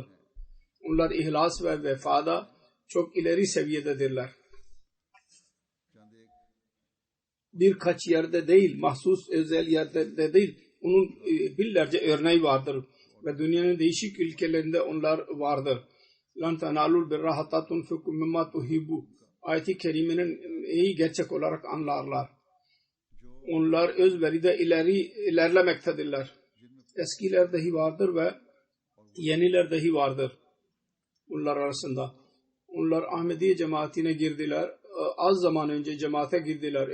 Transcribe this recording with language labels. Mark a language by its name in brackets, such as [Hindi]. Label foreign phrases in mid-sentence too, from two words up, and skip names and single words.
[Turkish] Onlar ihlas ve vefada çok ileri seviyededirler. Birkaç yerde değil, mahsus özel yerde değil, onun binlerce örneği vardır. Ve dünyanın değişik ülkelerinde onlar vardır. [Arabic] لَنْ تَنَالُوا الْبِرَّ حَتَّى تُنْفِقُوا مِمَّا تُحِبُّونَ [Turkish] ayet-i kerimenin iyi gerçek olarak anlarlar. Onlar özveride ilerlemektedirler. Eskiler dahi vardır ve yeniler dahi vardır. Bunlar arasında. Onlar Ahmediye cemaatine girdiler. Az zaman önce cemaate girdiler.